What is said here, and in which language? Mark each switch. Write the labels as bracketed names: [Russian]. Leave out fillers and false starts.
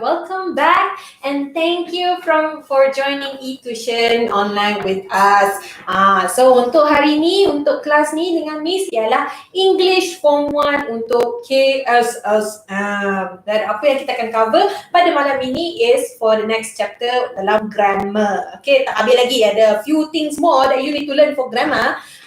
[English] Welcome back and thank you for joining eTuisyen online with us. [Malay] So untuk hari ni, untuk kelas ni dengan Miss ialah English Form 1 untuk KSS. Dan apa yang kita akan cover pada malam ini is for the next chapter dalam grammar. Okay, tak habis lagi. [English] Ada few things more that you need to learn for grammar.